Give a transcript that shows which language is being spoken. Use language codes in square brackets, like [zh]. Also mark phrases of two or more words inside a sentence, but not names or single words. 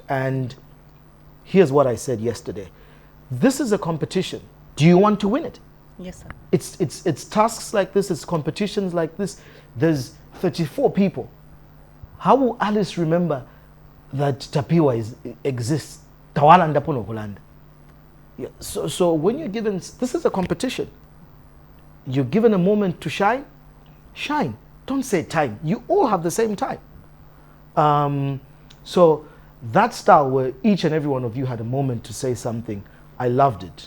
[en] And here's what I said yesterday. This is a competition. Do you want to win it? Yes, sir. It's tasks like this, it's competitions like this. There's 34 people. How will Alice remember that Tapiwa exists? [bem] Tawala ndapono kulanda. [en] Yeah, so when you're given, this is a competition. You're given a moment to shine, shine. Don't say time. You all have the same time. So that style where each and every one of you had a moment to say something, I loved it.